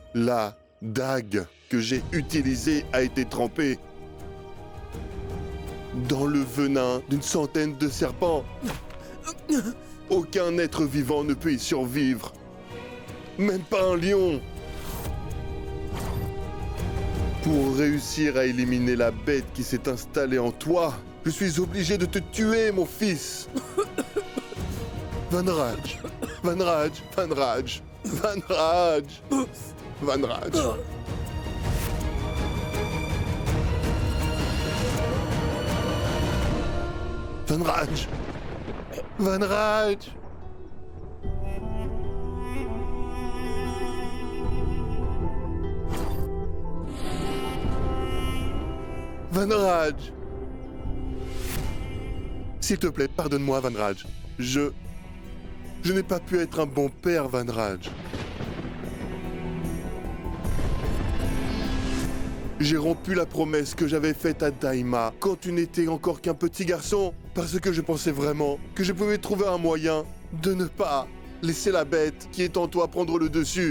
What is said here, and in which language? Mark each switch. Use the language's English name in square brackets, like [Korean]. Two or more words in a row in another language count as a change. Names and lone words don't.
[French] la dague que j'ai utilisée a été trempée dans le venin d'une centaine de serpents. Aucun être vivant ne peut y survivre. Même pas un lion. Pour réussir à éliminer la bête qui s'est installée en toi, je suis obligé de te tuer, mon fils. Van Raj, Van Raj, Van Raj, Van Raj, Van Raj. Van Raj, Van Raj. Van Raj. S'il te plaît, pardonne-moi, Van Raj. Je n'ai pas pu être un bon père, Van Raj. J'ai rompu la promesse que j'avais faite à Daima quand tu n'étais encore qu'un petit garçon, parce que je pensais vraiment que je pouvais trouver un moyen de ne pas laisser la bête qui est en toi prendre le dessus.